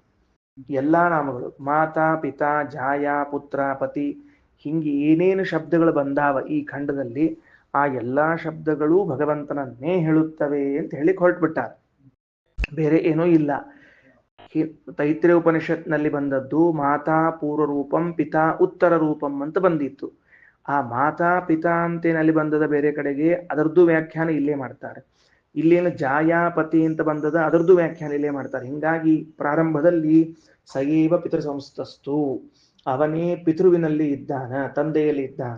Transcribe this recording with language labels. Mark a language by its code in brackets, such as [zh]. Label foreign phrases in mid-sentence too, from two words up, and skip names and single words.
[kn] ಎಲ್ಲಾ ನಾಮಗಳು ಮಾತಾ ಪಿತಾ ಜಾಯ ಪುತ್ರ ಪತಿ ಹಿಂಗೆ ಏನೇನು ಶಬ್ದಗಳು ಬಂದಾವ ಈ ಖಂಡದಲ್ಲಿ, ಆ ಎಲ್ಲಾ ಶಬ್ದಗಳು ಭಗವಂತನನ್ನೇ ಹೇಳುತ್ತವೆ ಅಂತ ಹೇಳಿ ಹೊರಟ್ಬಿಟ್ಟಾರ. ಬೇರೆ ಏನೂ ಇಲ್ಲ. ತೈತ್ರೇಯ ಉಪನಿಷತ್ನಲ್ಲಿ ಬಂದದ್ದು [sa] ಮಾತಾ ಪೂರ್ವ ರೂಪಂ ಪಿತಾ ಉತ್ತರ ರೂಪಂ [kn] ಅಂತ ಬಂದಿತ್ತು. ಆ ಮಾತಾ ಪಿತಾ ಅಂತೇನಲ್ಲಿ ಬಂದದ ಬೇರೆ ಕಡೆಗೆ, ಅದರದ್ದು ವ್ಯಾಖ್ಯಾನ ಇಲ್ಲೇ ಮಾಡ್ತಾರೆ. ಇಲ್ಲೇನು ಜಾಯಾಪತಿ ಅಂತ ಬಂದದ, ಅದರದ್ದು ವ್ಯಾಖ್ಯಾನ ಇಲ್ಲೇ ಮಾಡ್ತಾರೆ. ಹಿಂಗಾಗಿ ಪ್ರಾರಂಭದಲ್ಲಿ [sa] ಸಯೇವ ಪಿತೃಸಂಸ್ಥಸ್ತು, [kn] ಅವನೇ ಪಿತೃವಿನಲ್ಲಿ ಇದ್ದಾನ, ತಂದೆಯಲ್ಲಿ ಇದ್ದಾನ.